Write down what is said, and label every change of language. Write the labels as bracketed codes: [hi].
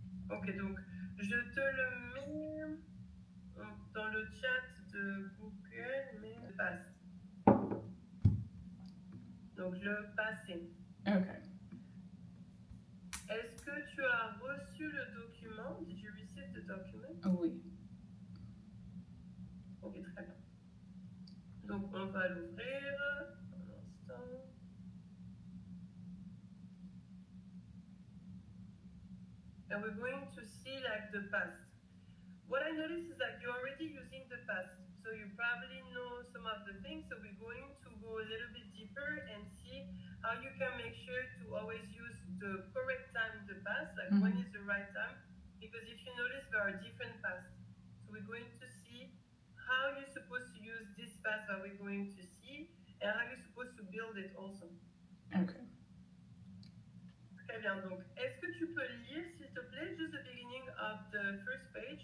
[fr] Ok, donc je te le mets dans le chat de Google, mais le passe. Donc, le passé. Ok. Est-ce que tu as reçu le document? [en] Did you receive the document? [fr] Oui. Ok, très bien. Donc, on va l'ouvrir. Un instant. [en] And we're going to see like the past. What I noticed is that you're already using the past. So you probably know some of the things. So we're going to go a little bit deeper and see how you can make sure to always use the correct time in the past, like when is the right time. Because if you notice, there are different pasts. So we're going to see how you're supposed to use this past that we're going to see and how you're supposed to build it also. Ok. [fr] Très bien. Donc, est-ce que tu peux lire, s'il te plaît, [en] just the beginning of the first page?